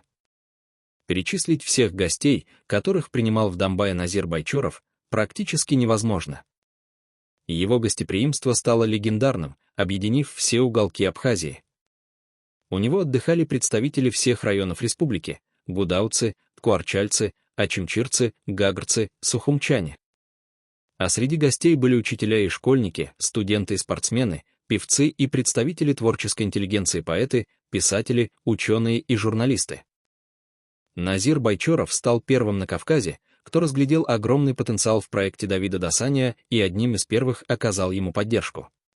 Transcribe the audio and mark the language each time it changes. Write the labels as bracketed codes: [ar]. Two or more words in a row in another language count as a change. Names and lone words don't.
[ru] Перечислить всех гостей, которых принимал в Домбае Назир Байчоров, практически невозможно. Его гостеприимство стало легендарным, объединив все уголки Абхазии. У него отдыхали представители всех районов республики – гудауцы, ткуарчальцы, ачимчирцы, гагарцы, сухумчане. А среди гостей были учителя и школьники, студенты и спортсмены, певцы и представители творческой интеллигенции, поэты, писатели, ученые и журналисты. Назир Байчоров стал первым на Кавказе, кто разглядел огромный потенциал в проекте Давида Дасаня и одним из первых оказал ему поддержку.